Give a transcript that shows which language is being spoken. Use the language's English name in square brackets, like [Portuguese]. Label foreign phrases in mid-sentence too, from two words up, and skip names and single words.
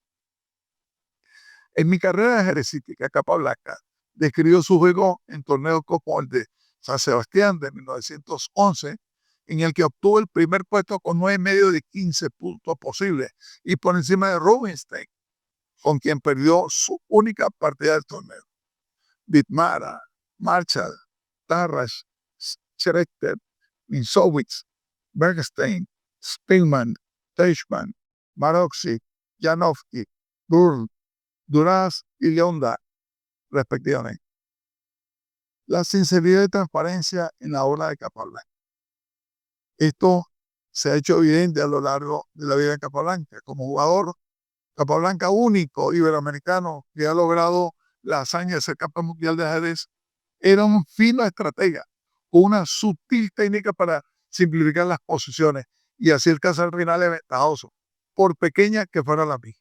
[Spanish] En Mi carrera ajedrecística, Capablanca describió su juego en torneos como el de San Sebastián de 1911, en el que obtuvo el primer puesto con 9,5 de 15 puntos posibles y por encima de Rubinstein, con quien perdió su única partida del torneo. Vidmara, Marshall, Tarras, Schechter, Minsowitz, Bergstein, Spillman, Teichmann, Maroczy, Janowski, Burn, Duras y Leonda, respectivamente. La sinceridad y transparencia en la obra de Capablanca. Esto se ha hecho evidente a lo largo de la vida de Capablanca. Como jugador, Capablanca único iberoamericano que ha logrado la hazaña de ser campeón mundial de ajedrez Era un fino estratega, con una sutil técnica para simplificar las posiciones y así alcanzar finales ventajosos, por pequeña que fuera la misma.